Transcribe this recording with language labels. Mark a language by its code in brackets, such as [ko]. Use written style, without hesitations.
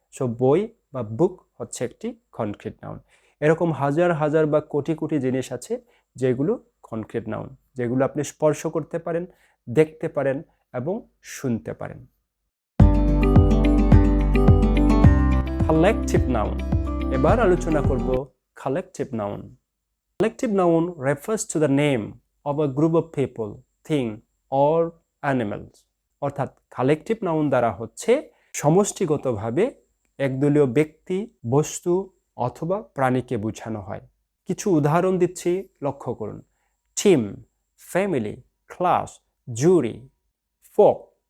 [bn] So বই বা বুক হচ্ছে একটি কনক্রিট নাউন। এরকম হাজার হাজার বা কোটি কোটি জিনিস আছে যেগুলো কনক্রিট নাউন, যেগুলো আপনি স্পর্শ করতে পারেন, দেখতে পারেন এবং শুনতে পারেন। Collective noun. এবার আলোচনা করব collective noun. [en] Collective noun refers to the name of a group of people, thing or animals. [bn] অর্থাৎ কালেকটিভ নাউন দ্বারা হচ্ছে সমষ্টিগতভাবে একদলীয় ব্যক্তি, বস্তু অথবা প্রাণীকে বোঝানো হয়। কিছু উদাহরণ দিচ্ছি, লক্ষ্য করুন। টিম, ফ্যামিলি, ক্লাস, জুরি, ফোক।